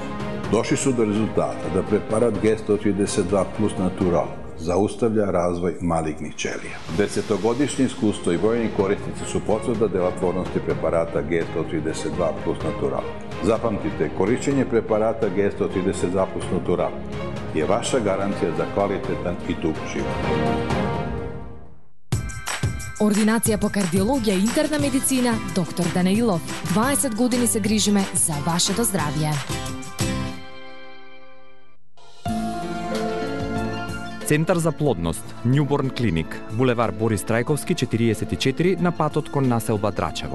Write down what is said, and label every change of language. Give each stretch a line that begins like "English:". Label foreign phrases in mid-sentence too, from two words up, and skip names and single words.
Serbian: Došli su do rezultata da preparat G132 plus Natural zaustavlja razvoj malignih ćelija. Desetogodišnje iskustvo i brojni korisnici su potvrda delotvornosti preparata G132 plus Natural. Zapamtite, korišćenje preparata G132 plus Natural je vaša garancija za kvalitetan i dug život.
Macedonian: Ординација по кардиологија и интерна медицина, доктор Данаилов. 20 години се грижиме за вашето здравје. Центар за плодност, Newborn Clinic, булевар Борис Трајковски 44 на патот кон населба Драчево.